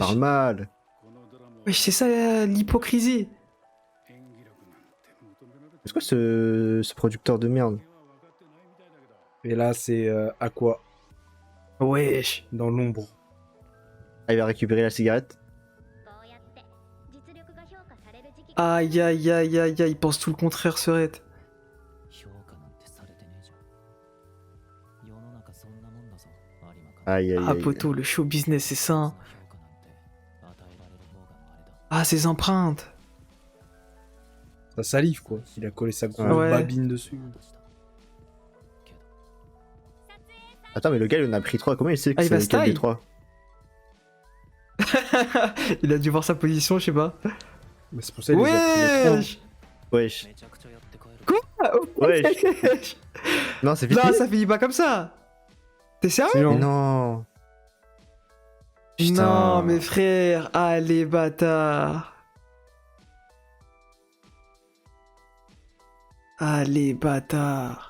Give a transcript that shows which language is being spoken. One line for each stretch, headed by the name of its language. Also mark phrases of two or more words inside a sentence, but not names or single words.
French: parle mal. Wesh, c'est ça l'hypocrisie. C'est quoi ce producteur de merde? Et là, c'est Aqua, Wesh. dans l'ombre. Ah, il va récupérer la cigarette.
Japanese: こうやって実力が評価される時期
French: Aïe, aïe, aïe, aïe, aïe. Il pense tout le contraire, serait.
Japanese: 評価なんてされてねえじゃん。世の中そんなもんだぞ、有馬か。
French: Aïe, aïe, Ah, aïe. poto, le show business, c'est ça.
Japanese: そ
French: hein.
Japanese: の評価なんて与えられる方が稀だ。
French: Ah, ses empreintes. sa salive, quoi. Il a collé sa grosse Ouais. babine dessus. Attends, mais le gars, il en a pris 3. Comment il sait que Ah, il va c'est lequel des style 3? Il a dû voir sa position, je sais pas. Mais c'est pour ça qu'il les a pris les trois. Wesh. Wesh.
Japanese: めちゃくちゃやって帰る
French: Quoi Wesh. Non, c'est fini. Non, ça finit pas comme ça. T'es sérieux? C'est Mais long. non. Putain. Non, mes frères, allez, bâtard. Allez, bâtard.